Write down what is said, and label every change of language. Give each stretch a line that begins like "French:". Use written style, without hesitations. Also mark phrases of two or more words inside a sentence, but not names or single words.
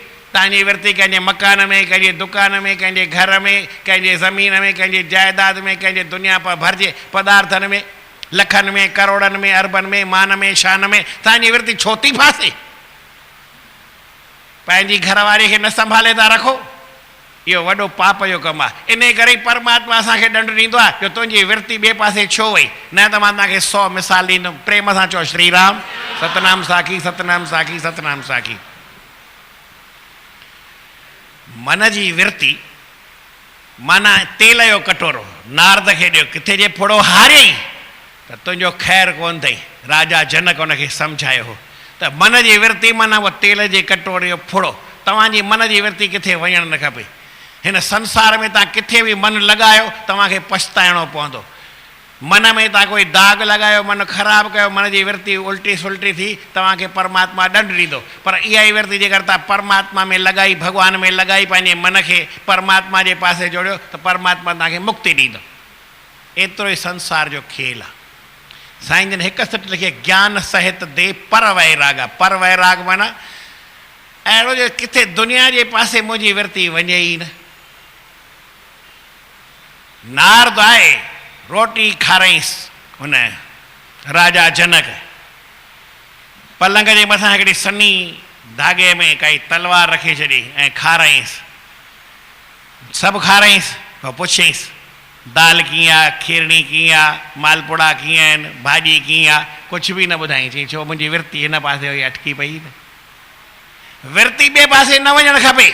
Sindhi: तव्हांजी विर्ती कंहिंजे मकान में, कंहिंजे दुकान में, कंहिंजे घर में, कंहिंजे ज़मीन में, कंहिंजे जाइदाद में, कंहिंजे दुनिया पर भरिजे पदार्थनि में, लखनि में, करोड़नि में, अरबनि में, मान में, शान में, तव्हांजी विर्ती छो थी फासे? पंहिंजी घरवारी खे न संभाले था रखो, इहो वॾो पाप जो कमु आहे। इन करे परमात्मा असांखे ॾंड ॾींदो आहे जो तुंहिंजी विर्ती ॿिए पासे छो वई। न त मां तव्हांखे 100 मिसाल ॾींदुमि, प्रेम सां चओ श्री राम, सतनाम साखी, सतनाम साखी, सतनाम साखी। मन जी विर्ती माना तेल जो कटोरो नारद खे ॾियो, किथे जे फुड़ो हारियई त तुंहिंजो ख़ैरु कोन अथई। राजा जनक उनखे सम्झायो हो त मन जी विर्ती माना उहो तेल जे कटोरे जो फुड़ो। तव्हांजी मन जी विर्ती किथे वञणु न खपे। हिन संसार में तव्हां किथे बि मन लॻायो तव्हांखे पछताइणो पवंदो। मन में तव्हां कोई दाग़ लॻायो, मन ख़राबु कयो, मन जी विर्ती उल्टी सुल्टी थी, तव्हांखे परमात्मा ॾंड ॾींदो। पर इहा ई विर्ती जेकर तव्हां परमात्मा में लॻाई, भॻवान में लॻाई, पंहिंजे मन खे परमात्मा जे पासे जोड़ियो त परमात्मा तव्हांखे मुक्ति ॾींदो। एतिरो ई संसार जो खेल आहे। साईं जन हिकु सिट लिखे, ज्ञान सहित दे पर वैराग। पर वैराग माना अहिड़ो जो किथे दुनिया जे पासे मुंहिंजी विर्ती वञे ई न। नारद आहे, रोटी खाराईंसि हुन राजा जनक, पलंग जे मथां हिकिड़ी सन्ही धागे में काई तलवार रखी छॾी ऐं खाराईंसि, सभु खाराईंसि। पोइ पुछियईंसि दाल कीअं आहे, खीरणी कीअं आहे, मालपुड़ा कीअं आहिनि, भाॼी कीअं आहे, कुझु बि न ॿुधाईं। चई छो मुंहिंजी विर्ती हिन पासे हुई, अटकी पई न। विर्ती ॿिए पासे न वञणु खपे।